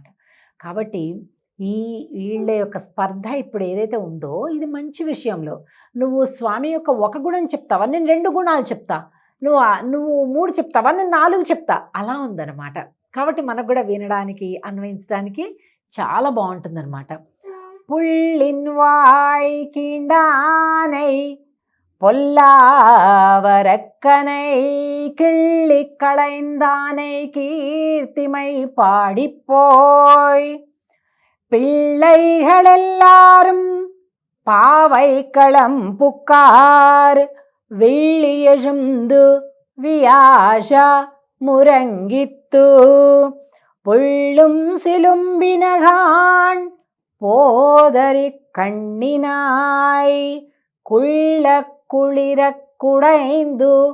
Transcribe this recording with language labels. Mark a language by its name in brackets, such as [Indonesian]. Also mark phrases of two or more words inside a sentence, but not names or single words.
[Telugu] కాబట్టి వీళ్ళ యొక్క స్పర్ధ ఇప్పుడు ఏదైతే ఉందో ఇది మంచి విషయంలో. నువ్వు స్వామి యొక్క ఒక గుణం చెప్తావా, నేను 2 గుణాలు చెప్తా, నువ్వు 3 చెప్తావా, నేను 4 చెప్తా, అలా ఉందన్నమాట. కాబట్టి మనకు కూడా వినడానికి, అన్వయించడానికి చాలా బాగుంటుందన్నమాట. [Tamil] புள்ளின் வாய் கீண்டானை பொல்லாவரக்கனை கிள்ளி களைந்தானை கீர்த்திமை பாடிப்போய் பிள்ளைகள் எல்லாரும் பாவை களம் புக்கார் வெள்ளியழுந்து வியாஷ முரங்கித்து புள்ளும் சிலும்பினகான் போதரி கண்ணினாய் குள்ள குளிர குடைந்து